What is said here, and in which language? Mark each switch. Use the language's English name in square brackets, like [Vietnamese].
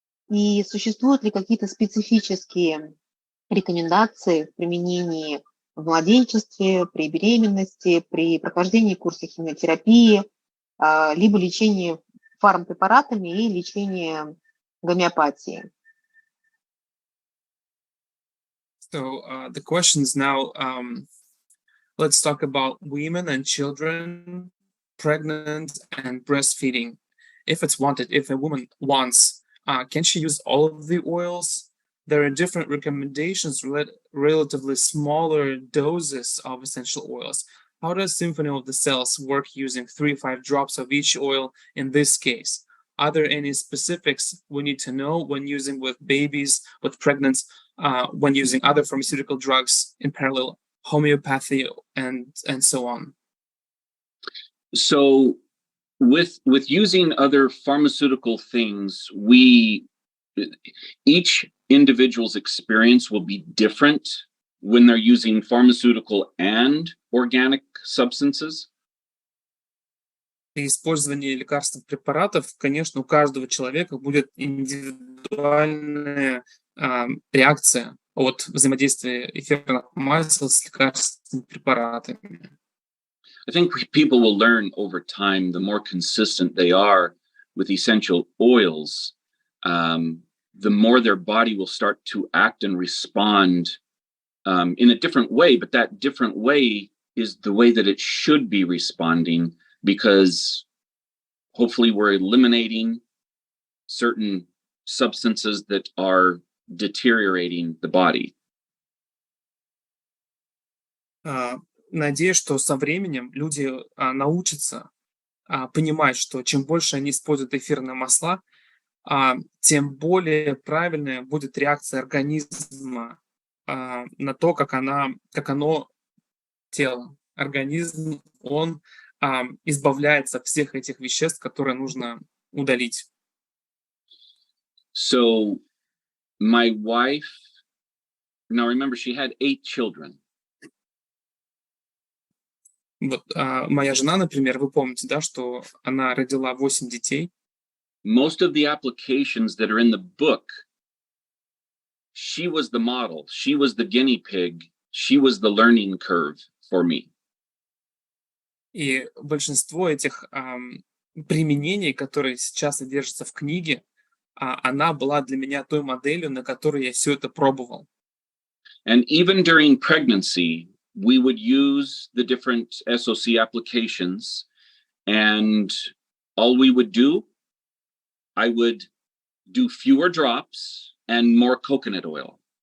[Russian] И существуют ли какие-то специфические рекомендации в применении в младенчестве, при беременности, при прохождении курса химиотерапии, либо лечении фармпрепаратами и лечении гомеопатии? [English] So the question is now, let's talk about women and children, pregnant and breastfeeding. if a woman wants, can she use all of the oils? There are different recommendations, relatively smaller doses of essential oils. How does Symphony of the Cells work using 3 to 5 drops of each oil in this case? Are there any specifics we need to know when using with babies, with pregnant, when using other pharmaceutical drugs in parallel, homeopathy, and so on? So with using other pharmaceutical things, each individual's experience will be different when they're using pharmaceutical and organic substances. [Russian] При использовании лекарственных препаратов, конечно, у каждого человека будет индивидуальная реакция от взаимодействия эфирных масел с лекарственными препаратами. [English] I think people will learn over time, the more consistent they are with essential oils, the more their body will start to act and respond in a different way. But that different way is the way that it should be responding, because hopefully we're eliminating certain substances that are deteriorating the body. [Russian] Надеюсь, что со временем люди научатся понимать, что чем больше они используют эфирные масла, тем более правильная будет реакция организма на то, как оно тело. Организм, он избавляется от всех этих веществ, которые нужно удалить. [English] So my wife, now remember, she had 8 children. [Russian] Вот моя жена, например, вы помните, да, что она родила 8 детей. [English] Most of the applications that are in the book, she was the model, she was the guinea pig, she was the learning curve for me. [Russian] И большинство этих применений, которые сейчас содержатся в книге, она была для меня той моделью, на которой я все это пробовал. [English] And even during pregnancy, we would use the different SOC applications, and all we would do, I would do fewer drops and more coconut oil.